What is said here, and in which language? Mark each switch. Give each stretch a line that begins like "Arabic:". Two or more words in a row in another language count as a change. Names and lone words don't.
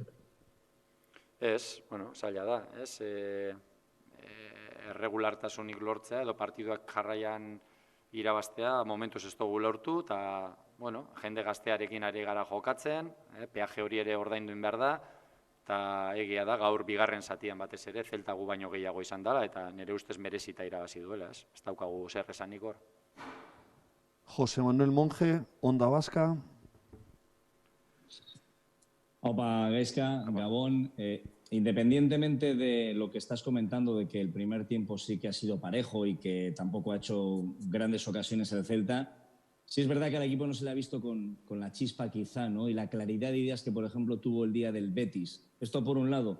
Basque: Bueno, zaila da, erregulartasunik lortzea edo partiduak jarraian irabaztea, momentuz ez dugu lortu, eta jende gaztearekin ari gara jokatzen, peaje hori ere ordainduin behar da, eta egia da gaur bigarren zatian batez ere, Zelta gu baino gehiago izan dela, eta nire ustez merezita irabazi duela, ez daukagu zer esanik hor. Jose Manuel Monge, Onda Vasca. Opa, gaizka, Gabón.
Spanish: Independientemente de lo que estás comentando, de que el primer tiempo sí que ha sido parejo y que tampoco ha hecho grandes ocasiones el Celta, sí es verdad que al equipo no se le ha visto con la chispa quizá, ¿no? Y la claridad de ideas que, por ejemplo, tuvo el día del Betis. Esto por un lado.